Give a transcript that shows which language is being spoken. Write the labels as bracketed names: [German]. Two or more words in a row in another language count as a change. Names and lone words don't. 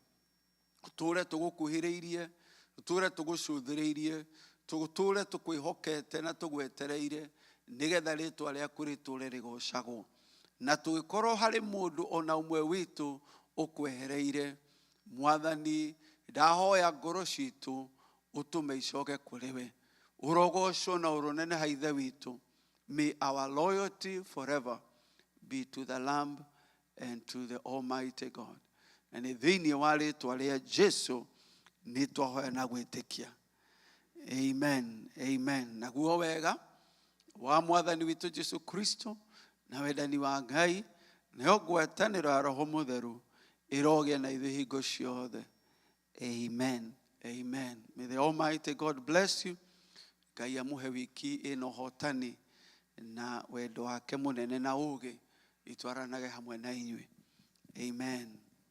[Kikuyu] Tũtũũre tũgũkuhĩrĩirie, tũtũũre tũgũcũthĩrĩirie, tũtũũre tũkwĩhokete na tũgwetereire nigetha rĩĩtwa rĩaku rĩtũũre rĩgocagwo. Na tũgĩkorwo harĩ mũndũ ona ũmwe witũ ũkwehereire, Mwathani ndahoya ngoro citũ ũtũme icoke kũrĩ we. Ũrogocwo na ũroneneha ithe witũ. [English] May our loyalty forever be to the Lamb and to the Almighty God. [Kikuyu] Na nĩ thĩinĩ wa rĩĩtwa rĩa Jesu nĩ twahoya na gwĩtĩkia. Amen. Amen. Naguo wega wa Mwathani witũ Jesu Kristo na wendani wa Ngai nayo ngwatanĩro ya Roho Mũtheru iroge na ithuĩ hingo ciothe. Amen. Amen. [English] May the Almighty God bless you. [Kikuyu] Ngai amũhe wiki ĩno hotani na wendo wake mũnene na ũũgĩ itwaranage hamwe na inyuĩ. Amen.